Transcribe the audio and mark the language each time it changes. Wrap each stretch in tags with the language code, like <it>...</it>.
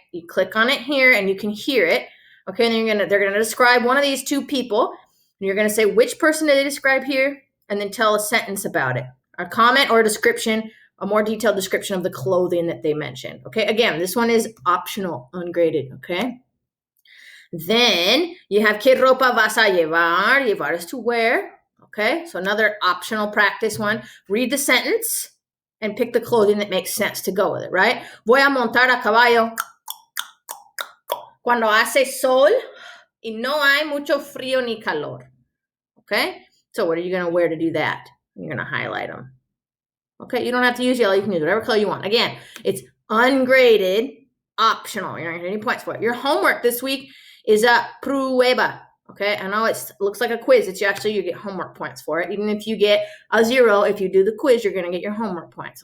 <en>You click on it here, and you can hear it. Okay, and then they're gonna describe one of these two people, and you're gonna say which person did they describe here, and then tell a sentence about it. A comment or a description, a more detailed description of the clothing that they mentioned. Okay, again, this one is optional, ungraded, okay? Then you have</en> <es>¿Qué ropa vas a llevar?</es> <en>Llevar is to wear, okay? So another optional practice one. Read the sentence and pick the clothing that makes sense to go with it, right?</en> <es>Voy a montar a caballo cuando hace sol y no hay mucho frío ni calor, okay?</es> <en>So what are you going to wear to do that? You're going to highlight them. Okay, you don't have to use yellow. You can use whatever color you want. Again, it's ungraded, optional. You're not going to get any points for it. Your homework this week is a prueba. Okay, I know it looks like a quiz. It's actually, you get homework points for it. Even if you get a 0, if you do the quiz, you're going to get your homework points.</en>